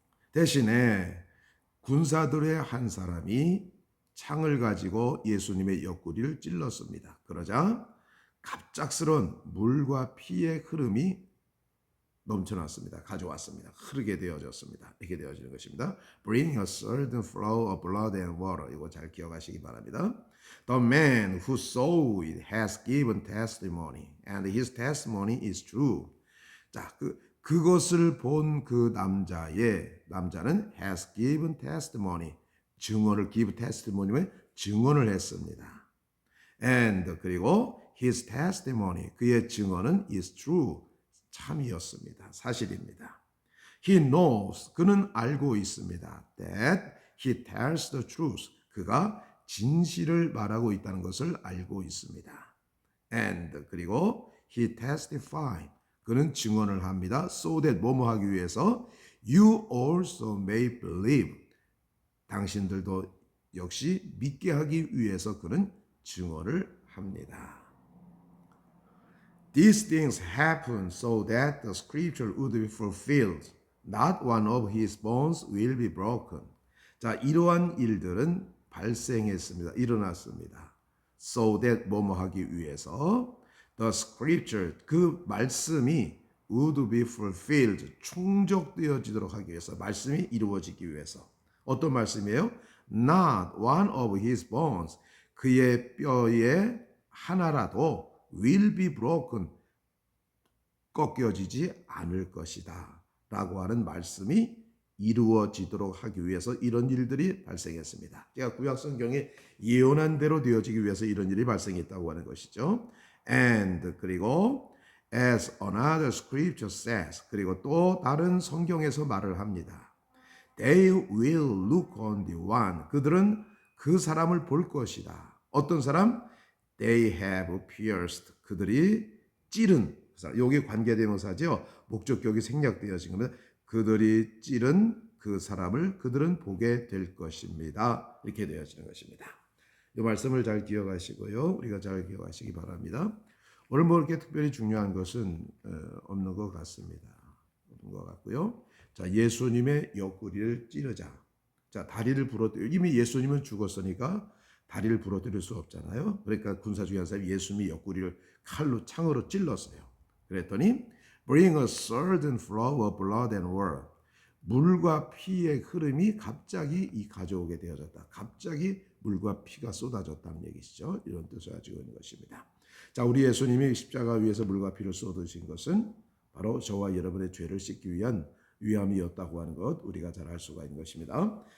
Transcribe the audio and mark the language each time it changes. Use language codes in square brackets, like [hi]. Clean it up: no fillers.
[ko] 대신에 군사들의 한 사람이 창을 가지고 예수님의 옆구리를 찔렀습니다. 그러자 갑작스런 물과 피의 흐름이 넘쳐났습니다. 가져왔습니다. 흐르게 되어졌습니다. 이렇게 되어지는 것입니다. [en] Bring a certain flow of blood and water. [ko] 이거 잘 기억하시기 바랍니다. [en] The man who saw it has given testimony, and his testimony is true. [ko] 자, 그것을 본 그 남자는 [en] has given testimony. [ko] 증언을 [en] give testimony [ko] 면 증언을 했습니다. [en] And [ko] 그리고 [en] his testimony, [ko] 그의 증언은 [en] is true. [ko] 참이었습니다. 사실입니다. [en] He knows, [ko] 그는 알고 있습니다. [en] That he tells the truth, [ko] 그가 진실을 말하고 있다는 것을 알고 있습니다. [en] And [ko] 그리고 [en] he testified, [ko] 그는 증언을 합니다. [en] So that [ko] 뭐뭐 하기 위해서 [en] you also may believe, [ko] 당신들도 역시 믿게 하기 위해서 그는 증언을 합니다. [en] These things happen so that the scripture would be fulfilled. Not one of his bones will be broken. [ko] 자, 이러한 일들은 발생했습니다. 일어났습니다. [en] So that [ko] 뭐뭐 하기 위해서 [en] the scripture [ko] 그 말씀이 [en] would be fulfilled [ko] 충족되어지도록 하기 위해서 말씀이 이루어지기 위해서 어떤 말씀이에요? [en] Not one of his bones [ko] 그의 뼈의 하나라도 [en] will be broken [ko] 꺾여지지 않을 것이다 라고 하는 말씀이 이루어지도록 하기 위해서 이런 일들이 발생했습니다. 제가 구약성경에 예언한 대로 되어지기 위해서 이런 일이 발생했다고 하는 것이죠. [en] And [ko] 그리고 [en] as another scripture says [ko] 그리고 또 다른 성경에서 말을 합니다. [en] They will look on the one [ko] 그들은 그 사람을 볼 것이다. 어떤 사람? [en] They have pierced [ko] 그들이 찌른 여기 관계대명사죠. 목적격이 생략되어진 겁니다. 그들이 찌른 그 사람을 그들은 보게 될 것입니다. 이렇게 되어지는 것입니다. 이 말씀을 잘 기억하시고요. 우리가 잘 기억하시기 바랍니다. 오늘 뭐 이렇게 특별히 중요한 것은 없는 것 같습니다. 없는 것 같고요. 자, 예수님의 옆구리를 찌르자. 자, 다리를 부러뜨려. 이미 예수님은 죽었으니까 다리를 부러뜨릴 수 없잖아요. 그러니까 군사 중에 한 사람이 예수님의 옆구리를 칼로 창으로 찔렀어요. 그랬더니 [en] Bring a certain flow of blood and water. [ko] 물과 피의 흐름이 갑자기 가져오게 되어졌다. 갑자기 물과 피가 쏟아졌다는 얘기시죠. 이런 뜻을 가지고 있는 것입니다. 자, 우리 예수님이 십자가 위에서 물과 피를 쏟으신 것은 바로 저와 여러분의 죄를 씻기 위한 위함이었다고 하는 것 우리가 잘 알 수가 있는 것입니다.